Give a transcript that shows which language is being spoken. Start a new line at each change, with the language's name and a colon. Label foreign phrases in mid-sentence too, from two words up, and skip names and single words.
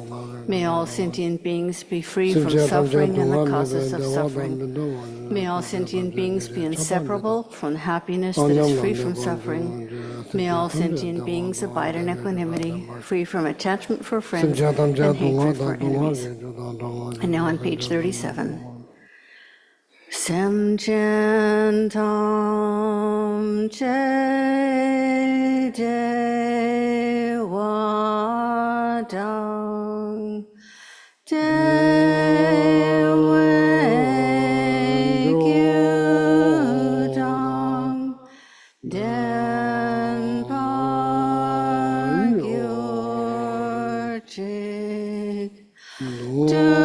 English: May all sentient beings be free from suffering and the causes of suffering. May all sentient beings be inseparable from the happiness that is free from suffering. May all sentient beings abide in equanimity, free from attachment for friends and hatred for enemies. And now on page 37.
Tibetan: Semchen tam che de wa dang de wei gyu dang den pa gyur chik du